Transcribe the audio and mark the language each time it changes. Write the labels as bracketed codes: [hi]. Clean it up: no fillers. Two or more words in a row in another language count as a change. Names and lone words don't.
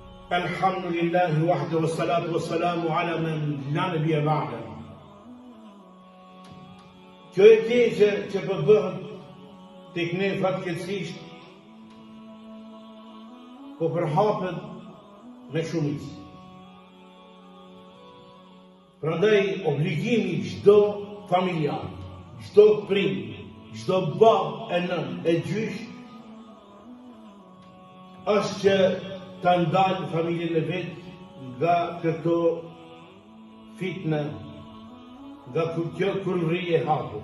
[ar] الحمد لله وحده والصلاة والسلام على من لا نبي بعده. [sq] Kjo e keqe që përbëhet tek ne fatkeqësisht, po përhapet me shumicë. Prandaj obligimi çdo familjar, çdo prim, çdo bab e nën e gjysh është që ta ndalë familjen e vet nga këto fitne, nga kjo kurri e hapur.